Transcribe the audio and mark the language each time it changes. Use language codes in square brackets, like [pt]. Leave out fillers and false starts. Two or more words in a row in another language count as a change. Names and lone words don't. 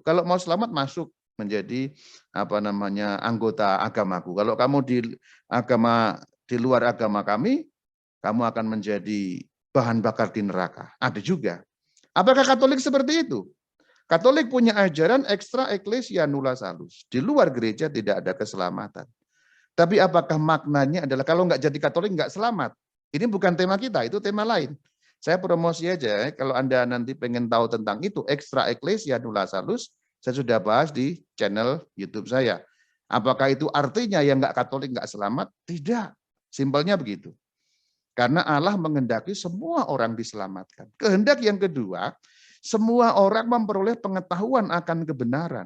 [id] Kalau mau selamat masuk menjadi anggota agamaku. Kalau kamu di luar agama kami, kamu akan menjadi bahan bakar di neraka. Ada juga. Apakah Katolik seperti itu? Katolik punya ajaran [la] extra ecclesia nulla salus. [id] Di luar gereja tidak ada keselamatan. Tapi apakah maknanya adalah kalau nggak jadi Katolik nggak selamat? Ini bukan tema kita, itu tema lain. Saya promosi aja, kalau Anda nanti pengen tahu tentang itu, [la] extra ecclesia nulla salus, [id] saya sudah bahas di channel YouTube saya. Apakah itu artinya yang nggak Katolik nggak selamat? Tidak. Simpelnya begitu. Karena Allah menghendaki semua orang diselamatkan. Kehendak yang kedua, semua orang memperoleh pengetahuan akan kebenaran.